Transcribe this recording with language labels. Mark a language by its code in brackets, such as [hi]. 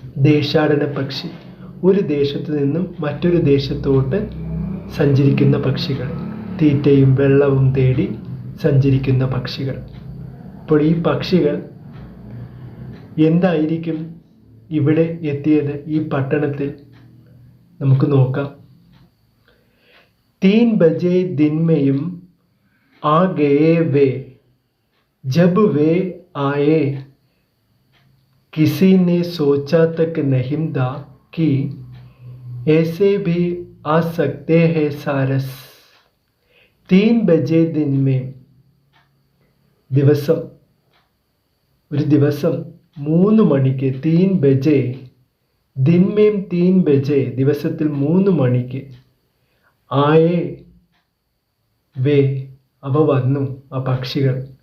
[ml] ദേശാടന പക്ഷി, ഒരു ദേശത്തു നിന്നും മറ്റൊരു ദേശത്തോട്ട് സഞ്ചരിക്കുന്ന പക്ഷികൾ, തീറ്റയും വെള്ളവും തേടി സഞ്ചരിക്കുന്ന പക്ഷികൾ. അപ്പോൾ ഈ പക്ഷികൾ എന്തായിരിക്കും ഇവിടെ എത്തിയത്? ഈ പട്ടണത്തിൽ നമുക്ക് നോക്കാം. [hi] 3 बजे दिन में आ गए वे, जब वे आए किसी ने सोचा तक नहीं था कि ऐसे भी आ सकते हैं सारस. 3 बजे दिन में, [ml] ദിവസം, ഒരു ദിവസം 3 മണിക്ക്. [hi] 3 ബജെ ദിൻമേം 3 ബജെ, [ml] ദിവസത്തിൽ 3 മണിക്ക്. [hi] ആയേ വേ, [ml] അവ വന്നു, ആ പക്ഷികൾ.